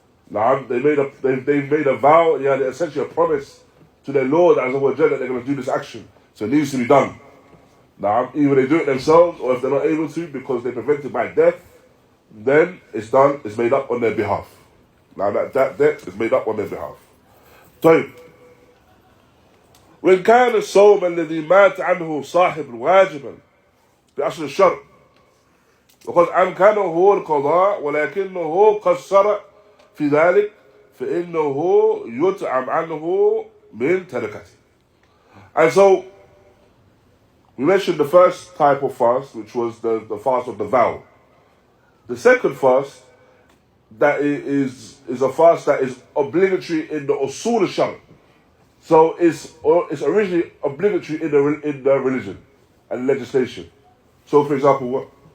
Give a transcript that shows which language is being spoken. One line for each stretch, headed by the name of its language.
English: Now, they've made a vow, essentially a promise to their Lord Azza wa Jalla that they're going to do this action. So it needs to be done. Now, either they do it themselves, or if they're not able to because they're prevented by death, then it's done, it's made up on their behalf. Now that debt is made up on their behalf.
Arabic: طيب. وإن كان الصوم الذي مات عنه صاحب واجبا بأصل الشرع وقد أمكنه القضاء ولكنه قصر في ذلك فإنه يطعم عنه من تركته.
English: And so we mentioned the first type of fast, which was the fast of the vow. The second fast, that is a fast that is obligatory in the usul al-shar. So it's originally obligatory in the religion and legislation. So for example, what?